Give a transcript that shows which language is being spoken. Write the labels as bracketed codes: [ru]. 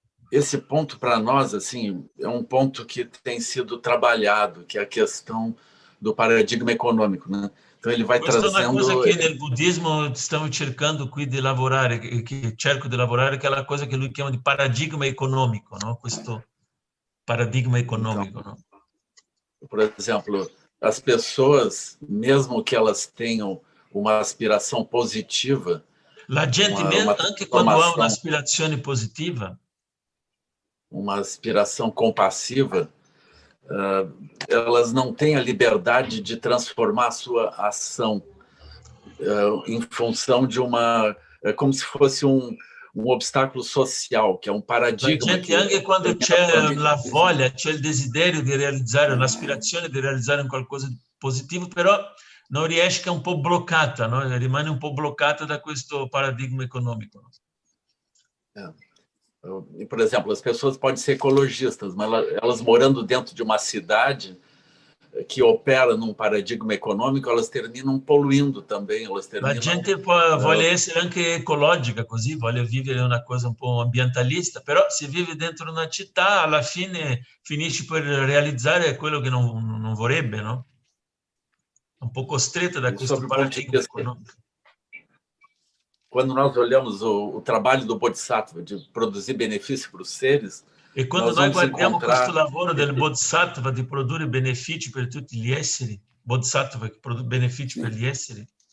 [pt] Esse ponto, para nós, assim, é um ponto que tem sido trabalhado, que é a questão do paradigma econômico, né? Então, ele vai trazendo... [it] Questa è una cosa che nel buddismo stiamo cercando qui di lavorare, che cerco di lavorare, che è la cosa che lui chiama di paradigma economico, no? Questo paradigma econômico, [pt] então, não? Por exemplo, as pessoas, mesmo que elas tenham uma aspiração positiva, [it] la gente, anche quando ha un'aspirazione positiva, [pt] uma aspiração compassiva, elas não têm a liberdade de transformar a sua ação em função de como se fosse um obstáculo social, [it] che è un paradigma. La gente, anche quando c'è la voglia, c'è il desiderio di realizzare, l'aspirazione di realizzare un qualcosa di positivo, però non riesce, che è un po' bloccata, no? Rimane un po' bloccata da questo paradigma econômico. [pt] Por exemplo, as pessoas podem ser ecologistas, mas elas morando dentro de uma cidade que opera num paradigma econômico, elas terminam poluindo também. [it] La gente vuole essere anche ecologica, così vuole vivere una cosa un po' ambientalista, però se vive dentro una città, alla fine finisce per realizzare quello che non vorrebbe, no? Un po' costretta da questo paradigma econômico. [pt] Quando nós olhamos o trabalho do Bodhisattva de produzir benefício para os seres, [it] e quando noi guardiamo questo lavoro del Bodhisattva di produrre benefici per tutti gli esseri, Bodhisattva che produce benefici per gli esseri,